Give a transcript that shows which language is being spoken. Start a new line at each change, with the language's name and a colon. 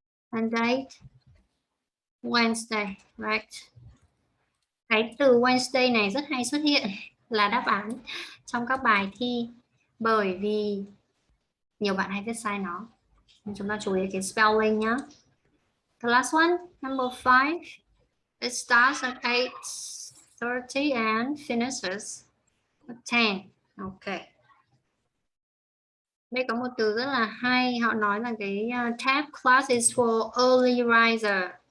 English: And date, Wednesday, right?
Vietnamese: Cái từ Wednesday này rất hay xuất hiện là đáp án trong các bài thi bởi vì nhiều bạn hay viết sai nó. Chúng ta chú ý cái spelling nhá.
English: The last one, number 5. It starts at 8:30 and finishes at 10. Okay.
Vietnamese: Đây có một từ rất là hay, họ nói là cái
English: tab class is for early riser.